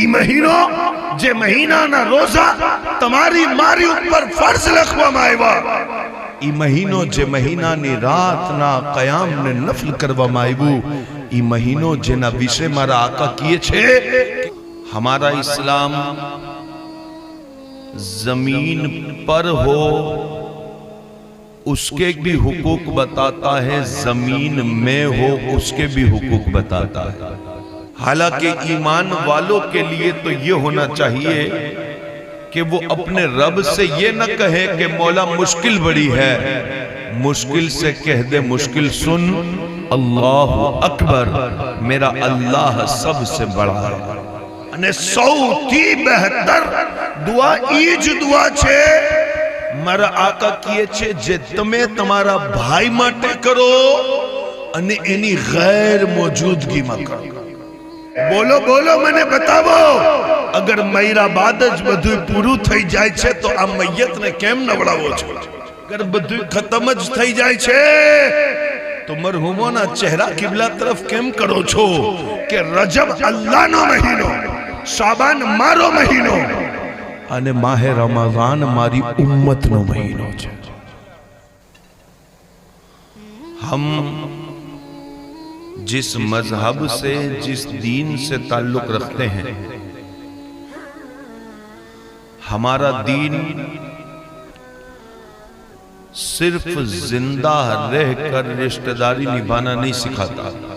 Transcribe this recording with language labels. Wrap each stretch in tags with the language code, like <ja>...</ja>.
<gu>ઈ મહિનો જે મહિનાના રોઝા તમારી મારી ઉપર ફર્ઝ લખવામાં આવ્યા, ઈ મહિનો જે મહિનાની રાતના કયામને નફલ કરવામાં આવ્યું, ઈ મહિનો જેના વિશે મારા આકા કહે છે</gu> <hi>हमारा इस्लाम जमीन पर हो उसके भी हुकूक बताता है, जमीन में हो उसके भी हुकूक बताता है। हालांकि ईमान वालों के लिए तो ये होना चाहिए कि वो अपने रब से ये न कहे कि मौला मुश्किल बड़ी है, मुश्किल से कह दे मुश्किल सुन, अल्लाह अकबर, मेरा अल्लाह सबसे बड़ा है।</hi> <gu>અને સૌથી બહેતર દુઆ ઈ જ દુઆ છે મારા આકા કહે છે જે તમે તમારા ભાઈ માટે કરો અને એની ગેર મોજૂદગીમાં કરો। બોલો બોલો મને બતાવો, અગર મૈરા બાદ જ બધું પૂરું થઈ જાય છે તો આ મૈયતને કેમ નવડાવો છો? અગર બધું ખતમ જ થઈ જાય છે તો મરહુમોના ચહેરા કિબલા તરફ કેમ કરો છો? કે રજબ અલ્લાહનો મહિનો, શાબાન મારો મહિનો અને માહે રમઝાન મારી ઉમ્મતનો મહિનો છે।</gu> <hi>हम जिस मजहब से, जिस दीन से ताल्लुक रखते हैं, हमारा दीन सिर्फ जिंदा रहकर रिश्तेदारी निभाना नहीं सिखाता,</hi>